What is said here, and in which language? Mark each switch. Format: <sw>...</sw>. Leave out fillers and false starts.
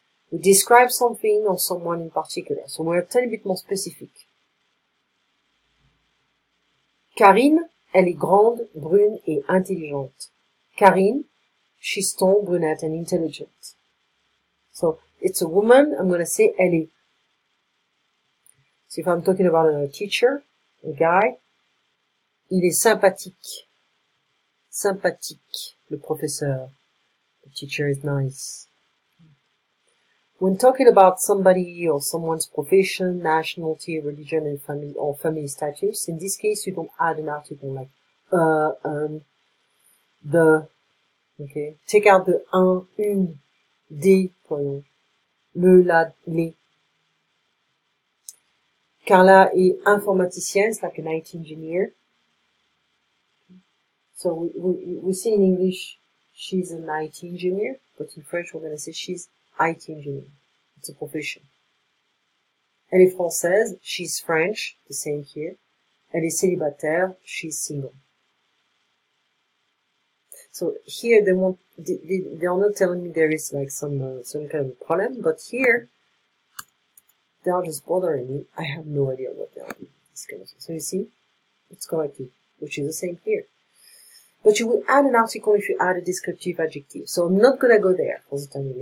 <en>We describe something or someone in particular. So we're a tiny bit more specific.</en> <fr>Karine, elle est grande, brune et intelligente.</fr> <en>Karine, she's tall, brunette and intelligent. So, it's a woman, I'm gonna say</en> <fr>elle est.</fr> <en>So if I'm talking about a teacher, a guy,</en> <fr>il est sympathique. Sympathique, le professeur.</fr> <en>The teacher is nice. When talking about somebody or someone's profession, nationality, religion, and family status, in this case, you don't add an article like the. Okay, take out the un, une, des, le, la, les.</en> <fr>Carla est informaticienne,</fr> <en>it's like an IT engineer. So we say in English, she's an IT engineer, but in French, we're going to say she's IT engineer. It's a profession.</en> <fr>Elle est française,</fr> <en>she's French, the same here.</en> <fr>Elle est célibataire,</fr> <en>she's single. So here they are not telling me there is like some kind of problem, but here they are just bothering me. I have no idea what they are doing. So you see, it's corrected, which is the same here. But you will add an article if you add a descriptive adjective. So I'm not gonna go there for the time being.</en>